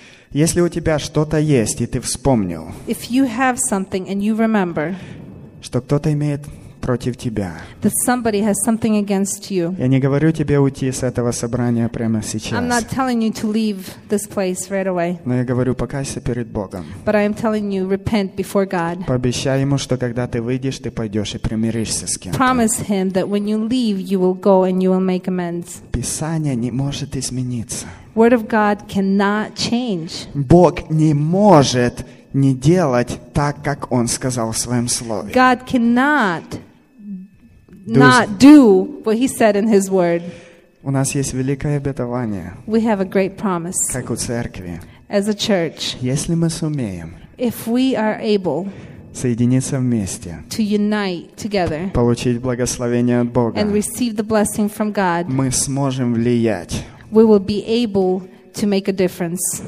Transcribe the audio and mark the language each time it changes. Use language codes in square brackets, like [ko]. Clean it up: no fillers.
[ru] Если у тебя что-то есть, и ты вспомнил, [en] if you have something and you remember, [ru] что кто-то имеет против тебя, [en] that somebody has something against you, [ru] я не говорю тебе уйти с этого собрания прямо сейчас, [en] I'm not telling you to leave this place right away, [ru] но я говорю, покайся перед Богом, [en] but I am telling you, repent before God, [ru] пообещай ему, что когда ты выйдешь, ты пойдешь и примиришься с кем-то, [en] promise him that when you leave, you will go and you will make amends. [ru] Писание не может измениться. [en] Word of God cannot change. [ru] Бог не может не делать так, как Он сказал в Своем Слове. [en] God cannot not do what He said in His Word. [ru] У нас есть великое обетование. [en] We have a great promise. [ru] Как у церкви. [en] As a church. [ru] Если мы сумеем. [en] If we are able. [ru] Соединиться вместе. [en] To unite together. [ru] Получить благословение от Бога. [en] And receive the blessing from God. [ru] Мы сможем влиять. [en] We will be able to make a difference.